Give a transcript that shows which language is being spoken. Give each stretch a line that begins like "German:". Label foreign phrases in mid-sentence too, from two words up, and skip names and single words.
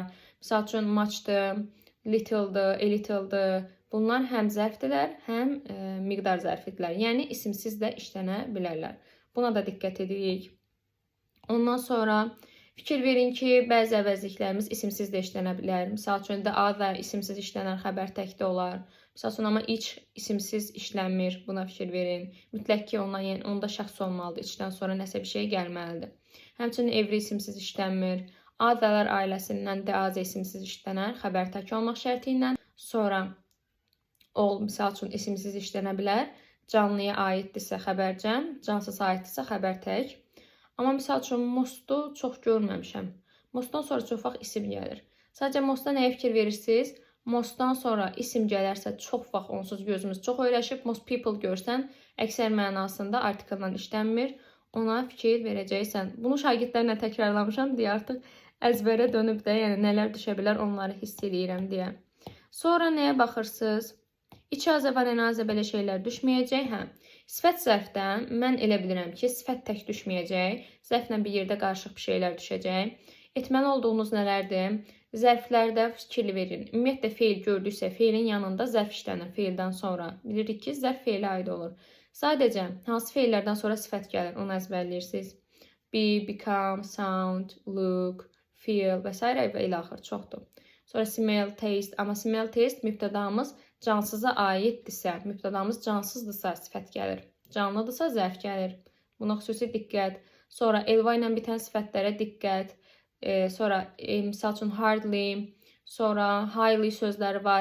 Azerbaijani: Misal üçün muchdır, little'dır,
English: a little'dır.
Azerbaijani: Bunlar həm zərfdirlər, həm miqdar zərfidirlər. Yəni isimsiz də işlənə bilərlər. Buna da diqqət edirik. Ondan sonra fikir verin ki, bəzi əvəzliklərimiz isimsiz də işlənə bilər. Misal üçün
English: the other
Azerbaijani: isimsiz işlənən xəbər təkdə olar. Misal üçün amma each isimsiz işlənmir. Buna fikir verin. Mütləq ki, onda şəxs olmalıdır. İçdən sonra nəsə bir şey gəlməlidir. Həmçinin every isimsiz işlənmir. Otherlər ailəsindən
English: the other
Azerbaijani: isimsiz işlənər. Xəbər tək olmaq şərti ilə. Sonra all misal üçün isimsiz işlənə bilər. Canlıya aiddirsə xəbər cəm, cansız aiddirsə xəbər tək. Amma misal üçün most'u çox görməmişəm. Most'dan sonra çox vaxt isim gəlir. Sadəcə most'a nəyə fikir verirsiniz? Most'dan sonra isim gələrsə çox vaxt onsuz gözümüz çox öyrəşib.
English: Most people
Azerbaijani: görsən, əksər mənasında artikeldən işlənmir. Ona fikir verəcəksən. Bunu şagirdlərlə təkrarlamışam deyə artıq əzbərə dönüb də, yəni nələr düşə bilər onları hiss edirəm deyə. Sonra nəyə baxırsınız? İçazə və enazə belə şeylər düşməyəcək. Hə. Sifət zərfdən mən elə bilirəm ki, sifət tək düşməyəcək. Zərflə bir yerdə qarışıq bir şeylər düşəcək. Etməli olduğunuz nələrdir? Zərflərdə fikir verin. Ümumiyyətlə feil gördüksə, feilin yanında zərf işlənir feildən sonra. Bilirik ki, zərf feilə aid olur. Sadəcə hansı feillərdən sonra sifət gəlir, onu əzbərləyirsiniz.
English: Be, become, sound, look, feel və s.
Azerbaijani: və ilə axır çoxdur. Sonra
English: smell, taste.
Azerbaijani: Amma
English: smell, taste
Azerbaijani: mübtədamız cansıza aiddirsə, mübtədamız cansızdırsa sifət gəlir. Canlıdırsa zərf gəlir. Buna xüsusi diqqət. Sonra elva ilə bitən sifətlərə diqqət. Sonra misal üçün hardly, sonra highly sözləri var.